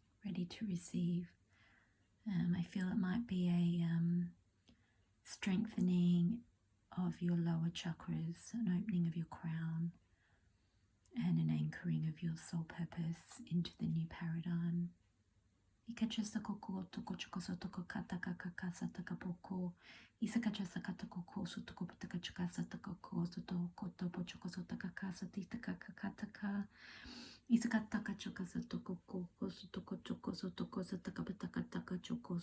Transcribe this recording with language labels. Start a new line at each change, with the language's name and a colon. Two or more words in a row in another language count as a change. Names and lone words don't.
English: ready to receive. I feel it might be a strengthening of your lower chakras, an opening of your crown, and an anchoring of your soul purpose into the new paradigm. Isakataka chokasa toko koko so toko choko so toko sa taka pataka taka choko